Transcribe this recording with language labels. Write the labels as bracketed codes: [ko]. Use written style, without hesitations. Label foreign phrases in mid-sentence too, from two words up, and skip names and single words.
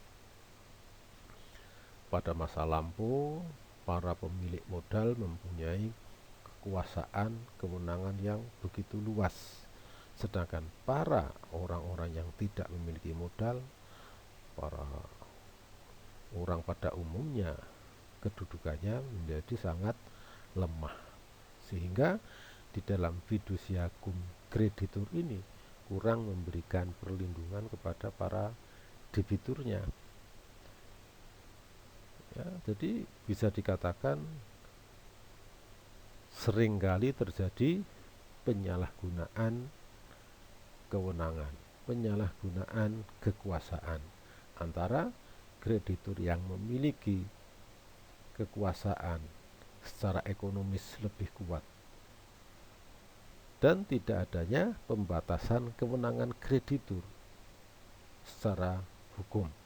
[id] Pada masa lampau, para pemilik modal mempunyai kekuasaan, kewenangan yang begitu luas. Sedangkan para orang-orang yang tidak memiliki modal, para orang pada umumnya, kedudukannya menjadi sangat lemah. Sehingga di dalam [la] fiducia cum creditur [id] ini kurang memberikan perlindungan kepada para debiturnya. Ya, jadi bisa dikatakan seringkali terjadi penyalahgunaan kewenangan, penyalahgunaan kekuasaan antara kreditur yang memiliki kekuasaan secara ekonomis lebih kuat dan tidak adanya pembatasan kewenangan kreditur secara hukum.